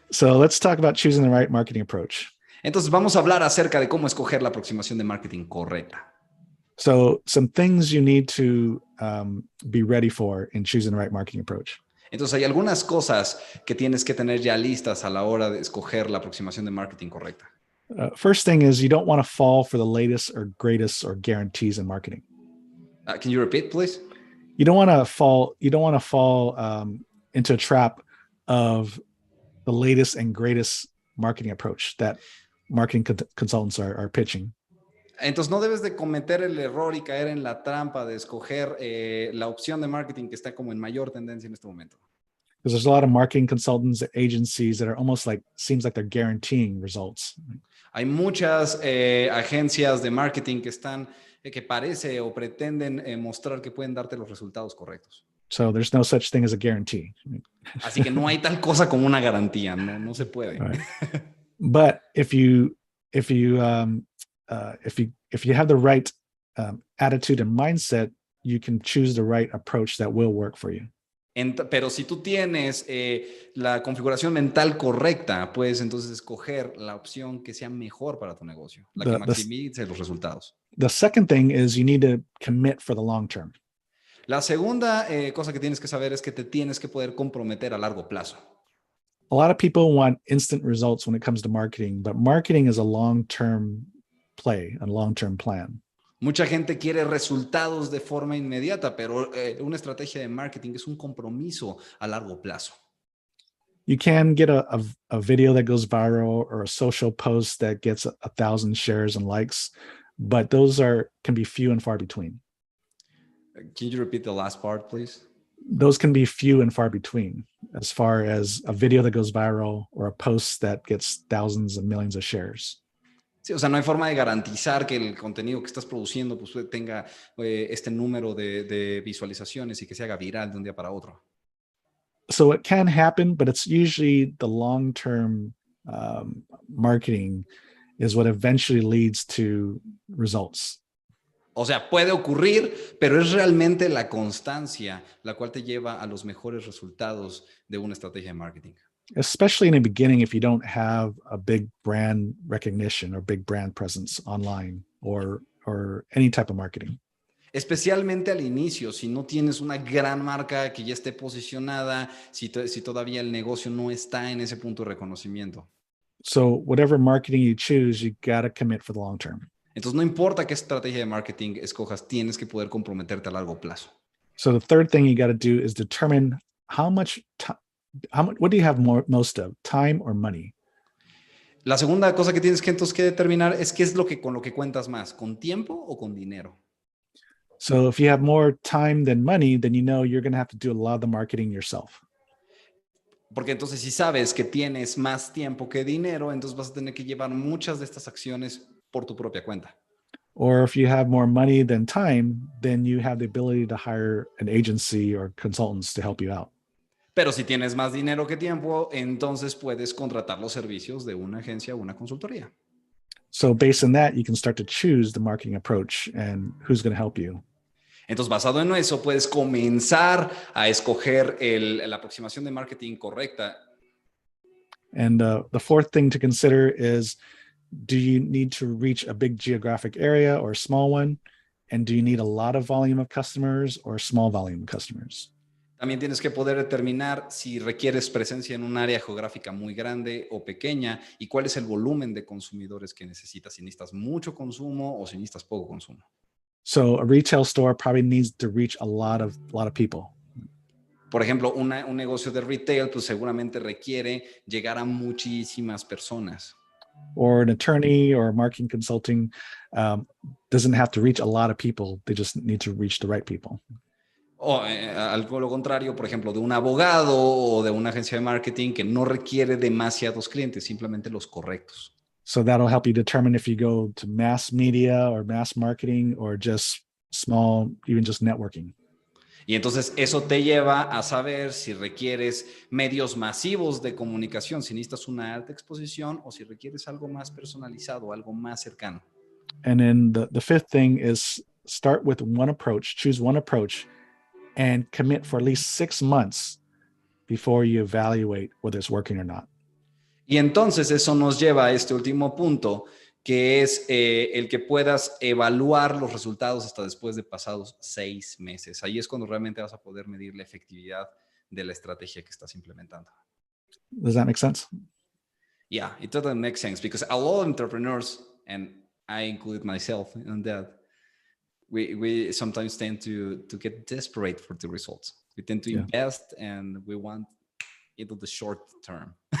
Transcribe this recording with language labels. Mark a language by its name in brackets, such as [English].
[English] So let's talk about choosing the right marketing approach. [Spanish] Entonces, vamos a hablar acerca de cómo escoger la aproximación de marketing correcta. [English] So some things you need to be ready for in choosing the right marketing approach. [Spanish] Entonces, hay algunas cosas que tienes que tener ya listas a la hora de escoger la aproximación de marketing correcta. [English] First thing is you don't want to fall for the latest or greatest or guarantees in marketing. Can you repeat, please? You don't want to fall. You don't want to fall into a trap of the latest and greatest marketing approach that marketing consultants are pitching. [Spanish] Entonces, no debes de cometer el error y caer en la trampa de escoger la opción de marketing que está como en mayor tendencia en este momento. [English] Because there's a lot of marketing consultants and agencies that are almost like, seems like they're guaranteeing results. [Spanish] Hay muchas agencias de marketing que están, que parece o pretenden mostrar que pueden darte los resultados correctos. [English] So there's no such thing as a guarantee. [Spanish] Así que no hay tal cosa como una garantía, no se puede. [English] Right. But if you have the right attitude and mindset, you can choose the right approach that will work for you. [Spanish] Pero si tú tienes la configuración mental correcta, puedes entonces escoger la opción que sea mejor para tu negocio, la que maximice los resultados. [English] The second thing is you need to commit for the long term. [Spanish] La segunda cosa que tienes que saber es que te tienes que poder comprometer a largo plazo. [English] A lot of people want instant results when it comes to marketing, but marketing is a long-term play, a long-term plan. [Spanish] Mucha gente quiere resultados de forma inmediata, pero una estrategia de marketing es un compromiso a largo plazo. [English] You can get a video that goes viral or a social post that gets 1,000 shares and likes, but those can be few and far between. Can you repeat the last part, please? Those can be few and far between as far as a video that goes viral or a post that gets thousands and millions of shares. [Spanish] Sí, o sea, no hay forma de garantizar que el contenido que estás produciendo pues, tenga este número de visualizaciones y que se haga viral de un día para otro. [English] So it can happen, but it's usually the long-term marketing is what eventually leads to results. [Spanish] O sea, puede ocurrir, pero es realmente la constancia la cual te lleva a los mejores resultados de una estrategia de marketing. [English] Especially in the beginning, if you don't have a big brand recognition or big brand presence online or any type of marketing. [Spanish] Especialmente al inicio, si no tienes una gran marca que ya esté posicionada, si todavía el negocio no está en ese punto de reconocimiento. [English] So whatever marketing you choose, you got to commit for the long term. [Spanish] Entonces, no importa qué estrategia de marketing escojas, tienes que poder comprometerte a largo plazo. [English] So the third thing you got to do is determine what do you have most of, time or money? [Spanish] La segunda cosa que tienes que entonces que determinar es qué es con lo que cuentas más, ¿con tiempo o con dinero? [English] So if you have more time than money, then you know you're going to have to do a lot of the marketing yourself. [Spanish] Porque entonces si sabes que tienes más tiempo que dinero, entonces vas a tener que llevar muchas de estas acciones por tu propia cuenta. [English] Or if you have more money than time, then you have the ability to hire an agency or consultants to help you out. [Spanish] Pero si tienes más dinero que tiempo, entonces puedes contratar los servicios de una agencia o una consultoría. [English] So based on that, you can start to choose the marketing approach and who's going to help you. [Spanish] Entonces, basado en eso, puedes comenzar a escoger la aproximación de marketing correcta. [English] And the fourth thing to consider is, do you need to reach a big geographic area or a small one? And do you need a lot of volume of customers or a small volume of customers? [Spanish] También tienes que poder determinar si requieres presencia en un área geográfica muy grande o pequeña y cuál es el volumen de consumidores que necesitas, si necesitas mucho consumo o si necesitas poco consumo. [English] So a retail store probably needs to reach a lot of people. [Spanish] Por ejemplo, un negocio de retail pues seguramente requiere llegar a muchísimas personas. [English] Or an attorney or marketing consulting doesn't have to reach a lot of people. They just need to reach the right people. [Spanish] O algo lo contrario, por ejemplo, de un abogado o de una agencia de marketing que no requiere demasiados clientes, simplemente los correctos. [English] So that'll help you determine if you go to mass media or mass marketing or just small, even just networking. [Spanish] Y entonces eso te lleva a saber si requieres medios masivos de comunicación, si necesitas una alta exposición o si requieres algo más personalizado, algo más cercano. [English] And then the fifth thing is start with one approach, choose one approach, and commit for at least 6 months before you evaluate whether it's working or not. [Spanish] Y entonces eso nos lleva a este último punto, que es el que puedas evaluar los resultados hasta después de pasados 6 meses. Ahí es cuando realmente vas a poder medir la efectividad de la estrategia que estás implementando. [English] Does that make sense? Yeah, it doesn't make sense because a lot of entrepreneurs, and I include myself in that, we sometimes tend to get desperate for the results. We tend to invest and we want into the short term.